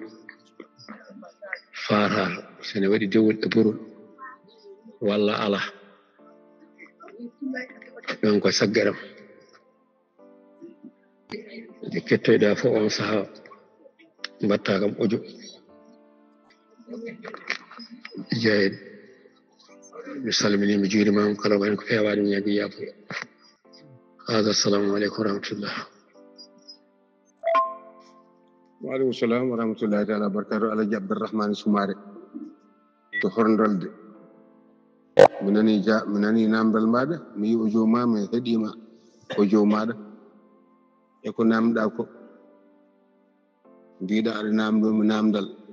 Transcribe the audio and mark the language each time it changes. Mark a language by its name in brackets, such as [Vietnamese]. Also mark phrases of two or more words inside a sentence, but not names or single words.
[Fula] farara sene waɗi dewle e gorol walla ala ɗon ko saggaram nde kettoyɗa fof on saaha mbatta kam audio jeyen mi salmini mi juurimama kala ko hen ko fewani mi ñagui yafuya hada [Arabic] السلام عليكم ورحمة الله وعليكم السلام ورحمة الله تعالى وبركاته [Fula] alaji abdourahmane soumare to horndolde mi nani namdal maɗa mi yi audio ma mi heeɗima audio maɗa e ko namɗa ko mbiɗa aɗa namdomi namdal